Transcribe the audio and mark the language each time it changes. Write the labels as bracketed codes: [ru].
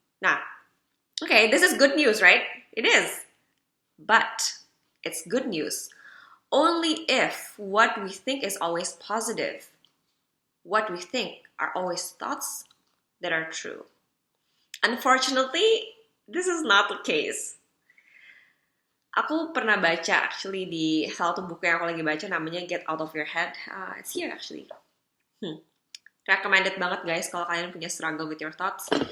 [en] Nah, okay, this is good news, right? It is. But it's good news only if what we think is always positive. What we think are always thoughts that are true. Unfortunately, this is not the case. [id] Aku pernah baca actually di salah satu buku yang aku lagi baca namanya Get Out of Your Head. [en] It's here actually. Recommended banget guys [id] kalau kalian punya [en] struggle with your thoughts.